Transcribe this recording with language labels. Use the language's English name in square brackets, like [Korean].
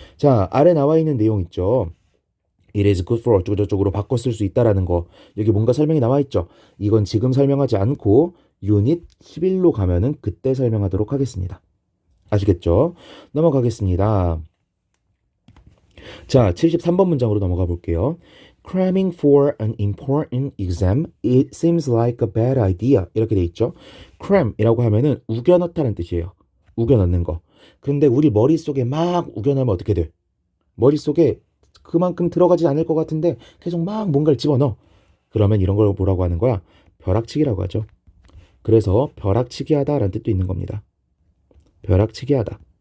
[Korean] 자, 아래 나와 있는 내용 있죠. [English] It is good for [Korean] 어쩌고저쩌고로 바꿔 쓸 수 있다라는 거. 여기 뭔가 설명이 나와 있죠. 이건 지금 설명하지 않고 유닛 11로 가면은 그때 설명하도록 하겠습니다. 아시겠죠? 넘어가겠습니다. 자, 73번 문장으로 넘어가 볼게요. [English] Cramming for an important exam, it seems like a bad idea. [Korean] 이렇게 돼 있죠. cram이라고 하면은 우겨 넣다는 뜻이에요. 우겨 넣는 거. 그런데 우리 머릿속에 막 우겨 넣으면 어떻게 돼? 머릿속에 그만큼 들어가지 않을 것 같은데 계속 막 뭔가를 집어넣어. 그러면 이런 걸 뭐라고 하는 거야? 벼락치기라고 하죠. 그래서 벼락치기 하다라는 뜻도 있는 겁니다. 벼락치기 하다.